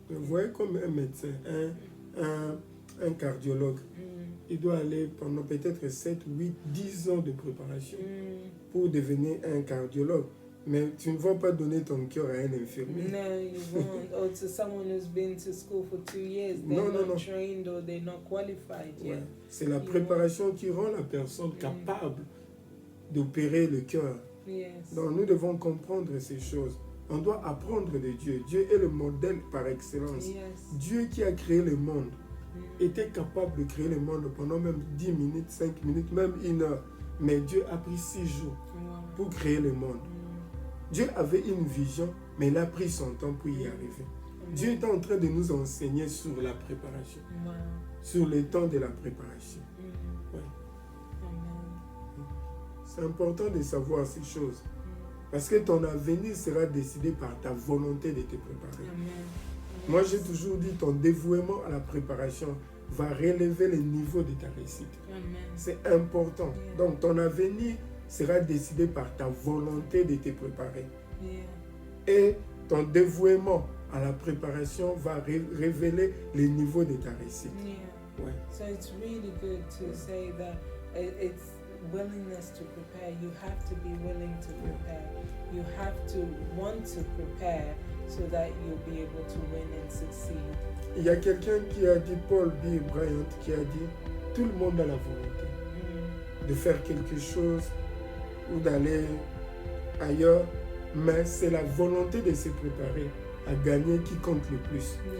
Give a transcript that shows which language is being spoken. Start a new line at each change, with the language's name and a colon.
French: Vous voyez comme un médecin, un cardiologue, il doit aller pendant peut-être 7, 8, 10 ans de préparation pour devenir un cardiologue. Mais tu ne vas pas donner ton cœur à un infirmier.
English: No, you won't. Or to someone who's been to school for 2 years, they're not trained or they're not qualified yet.
French: Ouais. C'est la préparation qui rend la personne capable d'opérer le cœur.
English: Yes.
French: Donc nous devons comprendre ces choses. On doit apprendre de Dieu. Dieu est le modèle par excellence.
English: Yes.
French: Dieu qui a créé le monde était capable de créer le monde pendant même 10 minutes, 5 minutes, même 1 heure. Mais Dieu a pris 6 jours pour créer le monde. Dieu avait une vision, mais il a pris son temps pour y arriver. Dieu est en train de nous enseigner sur la préparation, sur le temps de la préparation. Ouais. C'est important de savoir ces choses, parce que ton avenir sera décidé par ta volonté de te préparer. Moi, j'ai toujours dit, ton dévouement à la préparation va relever le niveau de ta réussite. C'est important. Donc, ton avenir sera décidé par ta volonté de te préparer. Et ton dévouement à la préparation va révéler le niveau de ta réussite. Ouais.
English: So it's really good to say that it's willingness to prepare. You have to be willing to prepare. You have to want to prepare so that you'll be able to win and succeed.
French: Il y a quelqu'un qui a dit, Paul B. Bryant, qui a dit, tout le monde a la volonté de faire quelque chose ou d'aller ailleurs, mais c'est la volonté de se préparer à gagner qui compte le plus.